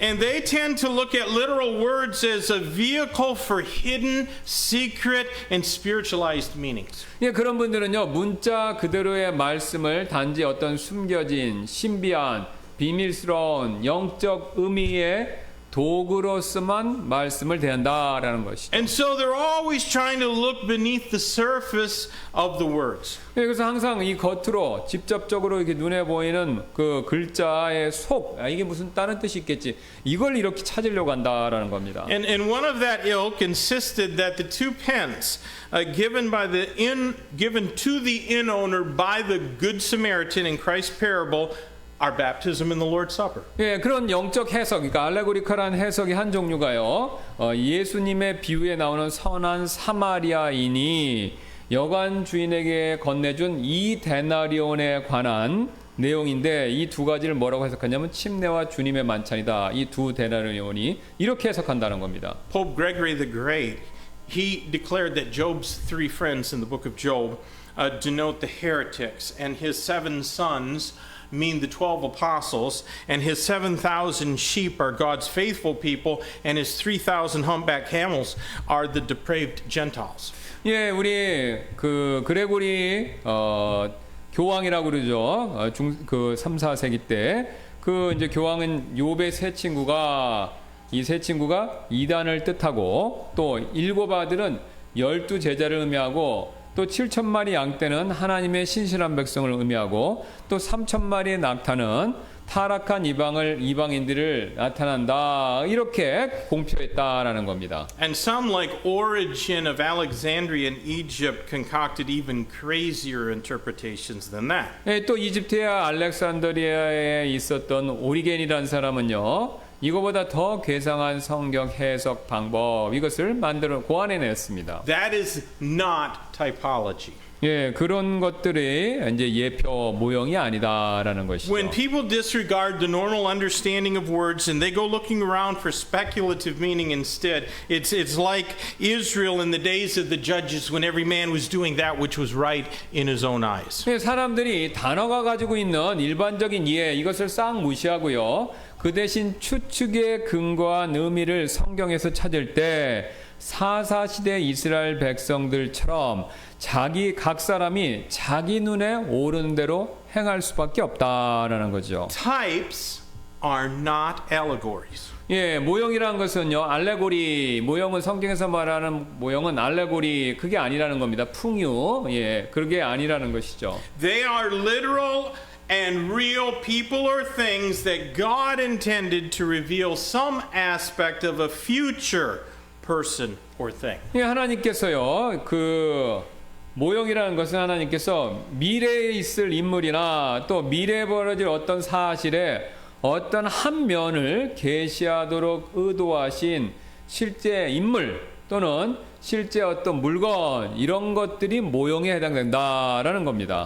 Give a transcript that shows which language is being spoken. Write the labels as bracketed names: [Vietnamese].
[English] And they tend to look at literal words as a vehicle for hidden, secret, and spiritualized meanings. [Korean] 예, 그런 분들은요, 문자 그대로의 말씀을 단지 어떤 숨겨진 신비한 비밀스러운 영적 의미의 도구로서만 말씀을 대한다라는 것이죠. [English] And so they're always trying to look beneath the surface of the words. [Korean] 예, 그래서 항상 이 겉으로 직접적으로 이렇게 눈에 보이는 그 글자의 속, 이게 무슨 다른 뜻이 있겠지, 이걸 이렇게 찾으려고 한다라는 겁니다. [English] And one of that ilk insisted that the two pence given to the inn owner by the Good Samaritan in Christ's parable are baptism in the Lord's Supper. [Korean] 예, 그런 영적 해석, 그러니까 알레고리컬한 해석이 한 종류가요, 예수님의 비유에 나오는 선한 사마리아인이 여관 주인에게 건네준 이 데나리온에 관한 내용인데, 이 두 가지를 뭐라고 해석하냐면 침례와 주님의 만찬이다. 이 두 데나리온이 이렇게 해석한다는 겁니다. [English] Pope Gregory the Great, he declared that Job's three friends in the book of Job denote the heretics, and his 7 sons mean the 12 apostles, and his 7,000 sheep are God's faithful people, and his 3,000 humpback camels are the depraved Gentiles. [Korean] 예, 우리 그 그레고리 교황이라고 그러죠. 그 3, 4세기 때 그 이제 교황은 욥의 세 친구가, 이 세 친구가 이단을 뜻하고, 또 7 아들은 12 제자를 의미하고, 또 7,000마리 양떼는 하나님의 신실한 백성을 의미하고, 또 3,000마리의 낙타는 타락한 이방인들을 나타난다, 이렇게 공표했다라는 겁니다. [English] And some, like Origen of Alexandria in Egypt, concocted even crazier interpretations than that. [Korean] 예, 또 이집트의 알렉산드리아에 있었던 오리겐이라는 사람은요, 이거보다 더 괴상한 성경 해석 방법, 이것을 고안해냈습니다. [English] That is not typology. [Korean] 예, 그런 것들이 이제 예표 모형이 아니다라는 것이죠. [English] When people disregard the normal understanding of words and they go looking around for speculative meaning instead, it's like Israel in the days of the judges when every man was doing that which was right in his own eyes. [Korean] 예, 사람들이 단어가 가지고 있는 일반적인 이해, 이것을 싹 무시하고요, 그 대신 추측에 근거한 의미를 성경에서 찾을 때 사사시대 이스라엘 백성들처럼 각 사람이 자기 눈에 오르는 대로 행할 수밖에 없다라는 거죠. [English] Types are not allegories. [Korean] 예, 모형이라는 것은요, 알레고리, 모형은 성경에서 말하는 모형은 알레고리, 그게 아니라는 겁니다. 풍유, 예, 그게 아니라는 것이죠. [English] They are literal and real people or things that God intended to reveal some aspect of a future person or thing. [Korean] 예, 하나님께서요, 그 모형이라는 것은 하나님께서 미래에 있을 인물이나 또 미래에 벌어질 어떤 사실에 어떤 한 면을 계시하도록 의도하신 실제 인물, 또는 실제 어떤 물건 이런 것들이 모형에 해당된다라는 겁니다.